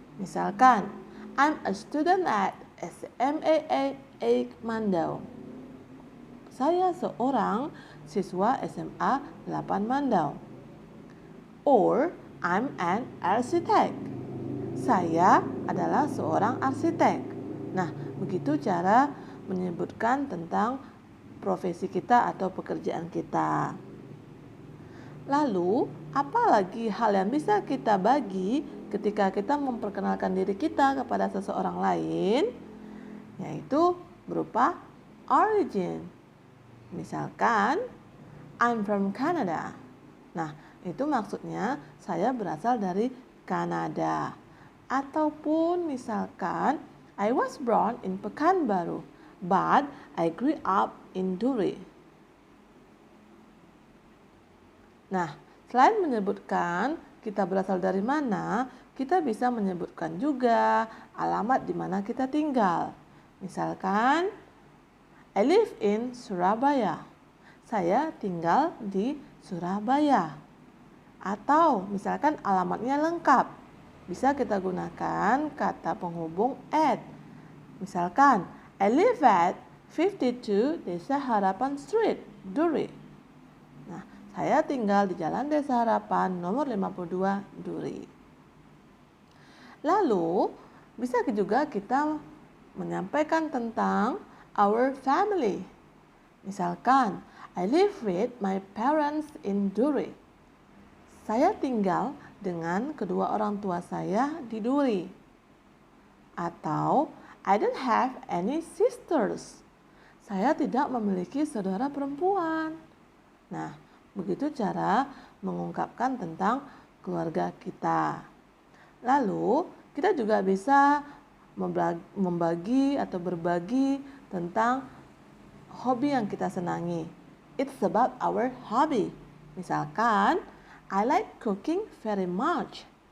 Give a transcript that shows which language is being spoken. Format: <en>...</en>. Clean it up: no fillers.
<id>Misalkan,</id> <en>"I'm a student at SMAA Mandau."</en> <id>Saya seorang siswa SMA 8 Mandau.</id> <en>Or, "I'm an architect."</en> <id>Saya adalah seorang arsitek. Nah, begitu cara menyebutkan tentang profesi kita atau pekerjaan kita. Lalu, apa lagi hal yang bisa kita bagi ketika kita memperkenalkan diri kita kepada seseorang lain? Yaitu berupa origin. Misalkan,</id> <en>"I'm from Canada."</en> <id>Nah, itu maksudnya saya berasal dari Kanada. Ataupun misalkan,</id> <en>"I was born in Pekanbaru, but I grew up in Duri."</en> <id>Nah, selain menyebutkan kita berasal dari mana, kita bisa menyebutkan juga alamat di mana kita tinggal. Misalkan,</id> <en>"I live in Surabaya."</en> <id>Saya tinggal di Surabaya. Atau misalkan alamatnya lengkap, bisa kita gunakan kata penghubung at. Misalkan,</id> <en>"I live at 52 Desa Harapan Street, Duri."</en> <id>Nah, saya tinggal di Jalan Desa Harapan nomor 52, Duri. Lalu, bisa juga kita menyampaikan tentang</id> <en>our family.</en> <id>Misalkan,</id> <en>I live with my parents in Duri.</en> <id>Saya tinggal dengan kedua orang tua saya di Duri. Atau,</id> <en>I don't have any sisters.</en> <id>Saya tidak memiliki saudara perempuan. Nah, begitu cara mengungkapkan tentang keluarga kita. Lalu, kita juga bisa membagi atau berbagi tentang hobi yang kita senangi.</id> <en>It's about our hobby.</en> <id>Misalkan,</id> <en>I like cooking very much.</en>